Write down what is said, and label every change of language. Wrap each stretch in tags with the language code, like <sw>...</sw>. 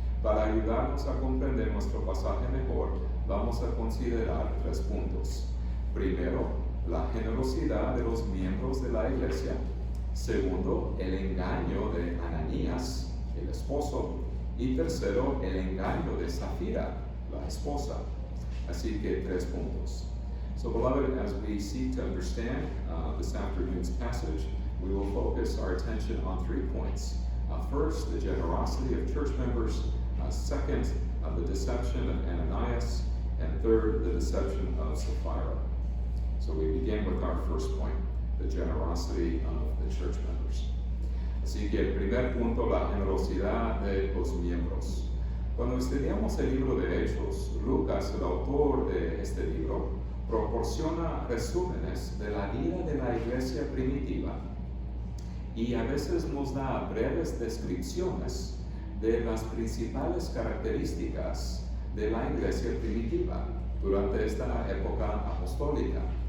<es>Para ayudarnos a comprender nuestro pasaje mejor, vamos a considerar 3 puntos. Primero, la generosidad de los miembros de la iglesia. Segundo, el engaño de Ananías, el esposo. Y tercero, el engaño de Zafira, la esposa. Así que 3 puntos.</es> <en>So, beloved, as we seek to understand this afternoon's passage, we will focus our attention on 3 points. First, the generosity of church members. Second, the deception of Ananias. And third, the deception of Sapphira. So we begin with our first point, the generosity of the church members.</en> <es>Así que el primer punto, la generosidad de los miembros. Cuando estudiamos el libro de Hechos, Lucas, el autor de este libro, proporciona resúmenes de la vida de la iglesia primitiva y a veces nos da breves descripciones de las principales características de la iglesia primitiva durante esta época apostólica.</es>